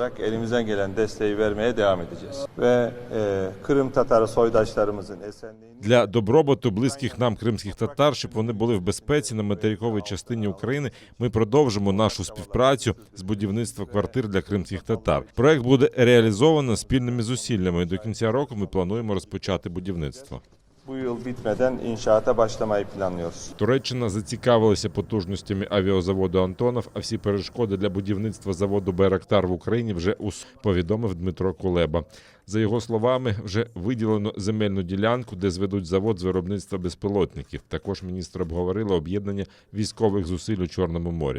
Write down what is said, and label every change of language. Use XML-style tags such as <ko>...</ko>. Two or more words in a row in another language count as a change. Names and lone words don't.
<uk>Для добробуту близьких нам кримських татар, щоб вони були в безпеці на материковій частині України, ми продовжимо нашу співпрацю з будівництва квартир для кримських татар. Проект буде реалізовано спільними зусиллями. До кінця року ми плануємо розпочати будівництво.</uk> <tr>Bu yıl bitmeden inşaata başlamayı planlıyoruz.</tr> <uk>Туреччина зацікавилася потужностями авіазаводу «Антонов», а всі перешкоди для будівництва заводу «Байрактар» в Україні вже повідомив Дмитро Кулеба. За його словами, вже виділено земельну ділянку, де зведуть завод з виробництва безпілотників. Також міністр обговорили об'єднання військових зусиль у Чорному морі.</uk>